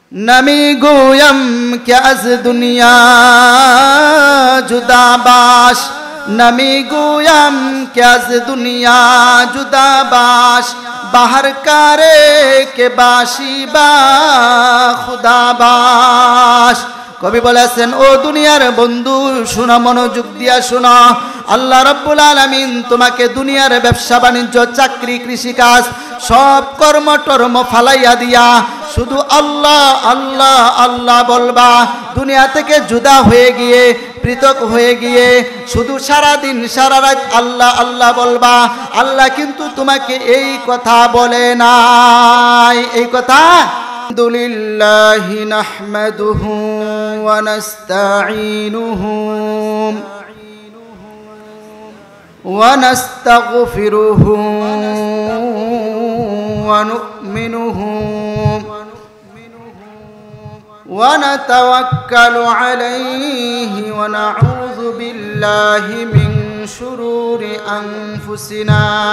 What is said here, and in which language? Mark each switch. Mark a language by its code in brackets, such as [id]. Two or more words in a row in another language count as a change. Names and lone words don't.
[fa] نمی گویم که از دنیا جدا باش نمی گویم که از دنیا جدا باش بهر کاره که باشی با خدا باش [bn] কবি বলেছেন ও দুনিয়ার বন্ধু শোনো মনোযোগ দিয়া শোনো [ar] الله رب العالمين [bn] তোমাকে দুনিয়ার ব্যবসা বাণিজ্য চাকরি কৃষিকাজ সব কর্মটর্ম ফালাইয়া দিয়া শুধু আল্লাহ আল্লাহ আল্লাহ বলবা দুনিয়া থেকে জুদা হয়ে গিয়ে পৃথক হয়ে গিয়ে শুধু সারা দিন সারা রাত আল্লাহ আল্লাহ বলবা আল্লাহ কিন্তু তোমাকে এই কথা বলে নাই এই কথা [ar] الحمد لله نحمده ونستعينه ونستغفره ونؤمنه ونتوكل عليه ونعوذ بالله من شرور أنفسنا